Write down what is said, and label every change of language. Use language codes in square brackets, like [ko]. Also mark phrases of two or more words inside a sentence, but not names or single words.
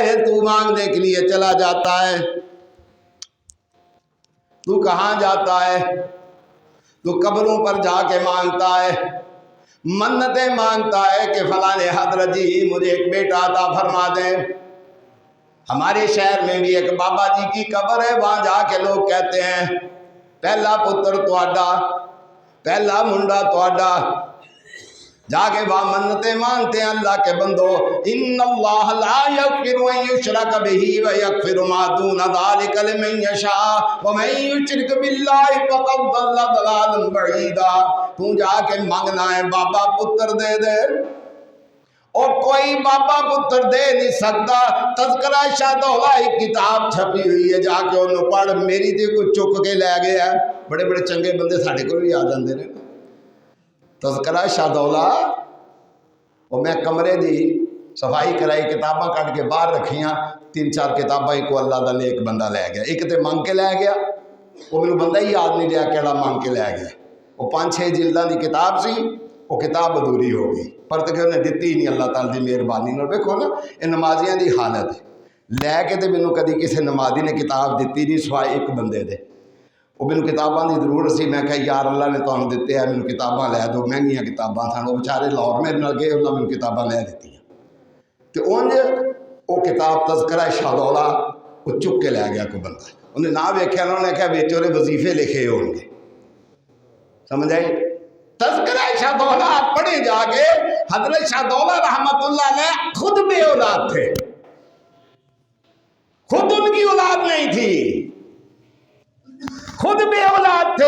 [ur] تو مانگنے کے لیے چلا جاتا ہے، تو کہاں جاتا ہے؟ تو قبروں پر جا کے مانگتا ہے، منتیں مانگتا ہے کہ فلاں حضرت جی مجھے ایک بیٹا عطا فرما دیں۔ ہمارے شہر میں بھی ایک بابا جی کی قبر ہے، وہاں جا کے لوگ کہتے ہیں [pa] پہلا پتر تواڈا، پہلا منڈا تواڈا، [ur] جا کے وہاں منتیں مانگتے ہیں اللہ کے بندو۔ [ar] ان اللہ لا یغفر ان یشرک بہ ویغفر ما دون ذلک لمن یشاء ومن یشرک باللہ فقد ضل ضلالا بعیدا۔ [ur] تو جا کے مانگنا ہے بابا پتر دے دے، اور کوئی بابا پتر دے نہیں سکتا. تذکرہ شاہ دولہ ایک کتاب چھپی ہوئی ہے, [pa] جا کے انہوں پڑھ. میری تے کوئی چک کے لے گیا. بڑے بڑے چنگے بندے ساڈے کول بھی آ جاندے نے. تذکرہ شاہ دولہ اور میں کمرے دی صفائی کرائی, کتاباں کٹ کے باہر رکھیاں. 3-4 کتاباں کو اللہ دا ایک بندہ لے گیا. ایک تے منگ کے لے گیا, وہ میرے بندہ ہی یاد نہیں رہا کہڑا منگ کے لے گیا. وہ 5-6 جلداں دی کتاب سی, وہ کتاب ادھوری ہو گئی. پر تو کہ انہیں دتی نہیں اللہ تعالیٰ دی مہربانی نال. دیکھو نا یہ نمازیاں دی حالت ہے. لے کے تے مینوں کدی کسی نمازی نے کتاب دیتی نہیں سوائے ایک بندے دے. وہ مینوں کتاباں دی ضرورت سی. میں کہا یار اللہ نے تانوں دتے ہے, مینوں کتاباں لے دو. مہنگیاں کتاباں سن. وہ بیچارے لاہور میرے نال گئے, انہاں مینوں کتاباں لے دتیاں. تے اونج وہ کتاب تذکرہ شاہ دولہ وہ چک کے لے گیا کوئی بندہ. انہیں نہ ویکھیا, انہوں نے کہا وچ اودے وظیفے لکھے ہون گے. سمجھ آئی؟ [ur] تذکرہ شاہ دولہ [pa] پڑھے جا کے. [ur] حضرت شاہ دولہ رحمت اللہ علیہ خود بے اولاد تھے, خود ان کی اولاد نہیں تھی, خود بے اولاد تھے.